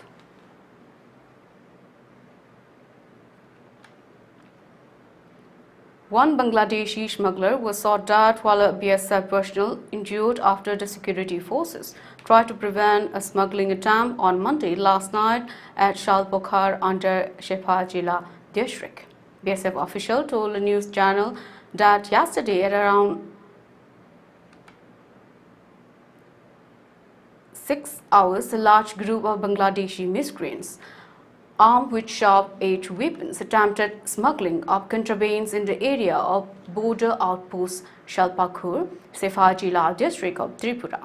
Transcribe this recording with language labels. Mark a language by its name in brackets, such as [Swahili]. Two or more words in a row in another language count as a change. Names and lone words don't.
[English] One Bangladeshi smuggler was shot dead while a BSF personnel injured after the security forces tried to prevent a smuggling attempt on Monday last night at Shalpokhar under Shepajila district. BSF official told a news channel that yesterday at around 6 hours, a large group of Bangladeshi miscreants armed with sharp-edged weapons attempted smuggling of contrabands in the area of border outpost Shalpakur, Sefajila district of Tripura.